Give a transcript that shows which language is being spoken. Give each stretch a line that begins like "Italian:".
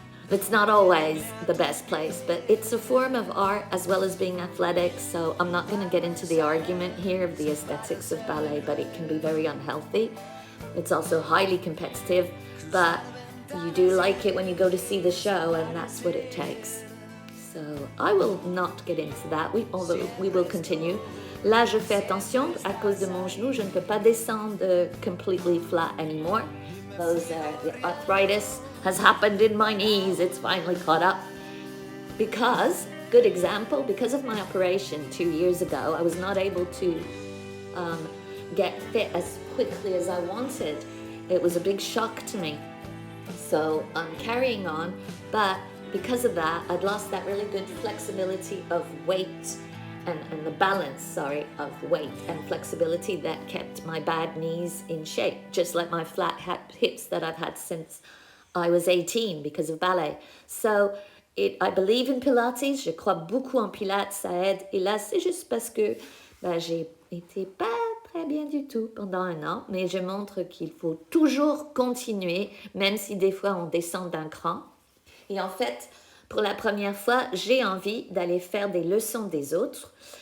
English: It's not always the best place, but it's a form of art as well as being athletic, so I'm not going to get into the argument here of the aesthetics of ballet, but it can be very unhealthy. It's also highly competitive, but you do like it when you go to see the show, and that's what it takes. So I will not get into that, although we will continue.
French: Là, je fais attention à cause de mon genou. Je ne peux pas descendre
English: completely flat
French: anymore.
English: The arthritis has happened in my knees. It's finally caught up. Because of my operation 2 years ago, I was not able to get fit as quickly as I wanted. It was a big shock to me. So I'm carrying on, but because of that, I'd lost that really good flexibility of weight and the balance, of weight and flexibility that kept my bad knees in shape, just like my flat hips that I've had since I was 18 because of ballet. So I believe in Pilates,
French: je crois beaucoup en Pilates, ça aide. Et là, c'est juste parce que j'ai été pas très bien du tout pendant 1 an, mais je montre qu'il faut toujours continuer, même si des fois on descend d'un cran. Et en fait, pour la première fois, j'ai envie d'aller faire des leçons des autres.